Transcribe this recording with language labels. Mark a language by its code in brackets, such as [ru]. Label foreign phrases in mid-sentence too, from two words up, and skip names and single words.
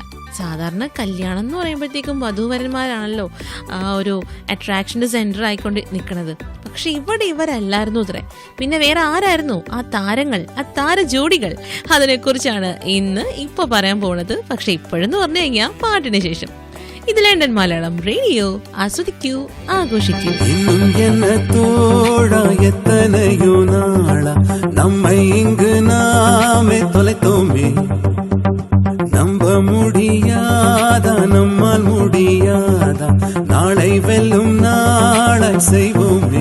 [ml] സാധാരണ കല്യാണം എന്ന് പറയുമ്പോഴത്തേക്കും വധൂവരന്മാരാണല്ലോ ഒരു [en] attraction's center [ml] ആയിക്കൊണ്ട് നിൽക്കുന്നത്. പക്ഷെ ഇവിടെ ഇവരല്ലായിരുന്നു ഇത്രേ. പിന്നെ വേറെ ആരായിരുന്നു ആ താരങ്ങൾ, ആ താര ജോഡികൾ? അതിനെക്കുറിച്ചാണ് ഇപ്പോൾ പറയാൻ പോകുന്നത്. പക്ഷെ ഇപ്പോഴെന്ന് പറഞ്ഞു കഴിഞ്ഞാൽ പാട്ടിന് ശേഷം. ഇത് ലണ്ടൻ മലയാളം റേഡിയോ. ആസ്വദിക്കൂ, ആഘോഷിക്കൂ. [ta] நம்ப முடியாதா, நம்மால் முடியாதா, நாளை வெல்லும் நாளை செய்வோமே.